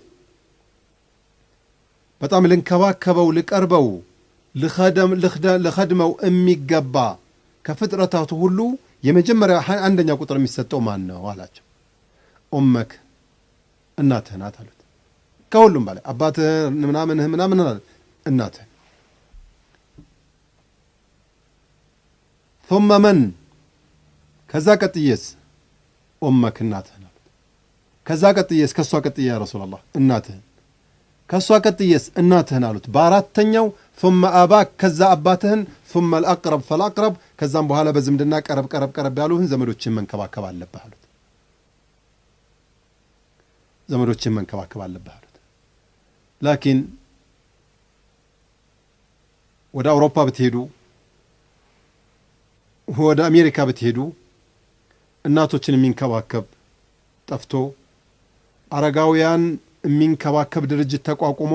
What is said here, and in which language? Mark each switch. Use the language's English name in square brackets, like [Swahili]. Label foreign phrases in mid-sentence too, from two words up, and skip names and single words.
[Amharic] በጣም ልንከባከበው ልቀርበው ልኸድመው የሚገባ ከፍጥረታቱ ሁሉ የመጀመሪያ አንደኛ ቁጥር የሚሰጠው ማን ነው አላቸው። ኡመክ እናትህ ናት አሉት። ከሁሉም በላይ አባትህ ምናምን እናትህ። [Arabic] ثم من [Amharic] ከዛ ቀጥየስ ኡመክ እናትህ ናት። ከዛ ቀጥየስ ከሷ ቀጥየ [Arabic] يا رسول الله [Amharic] እናትህ። ከሷ ቀጥየስ እናትህን አሉት። በአራተኛው ثم አባክ ከዛ አባትህን [Arabic] ثم الأقرب فالأقرب [Amharic] ከዛም በኋላ በዝምድና ቀረብ ያሉህን ዘመዶችን መንከባከብ አለብህ አሉት። ዘመዶችን መንከባከብ አለብህ አሉት። ላኪን ወደ አውሮፓ ብትሄዱ፣ ወደ አሜሪካ ብትሄዱ እናቶችን የሚንከባከብ ጠፍቶ አረጋውያን የሚንከባከብ ድርጅት ተቋቁሞ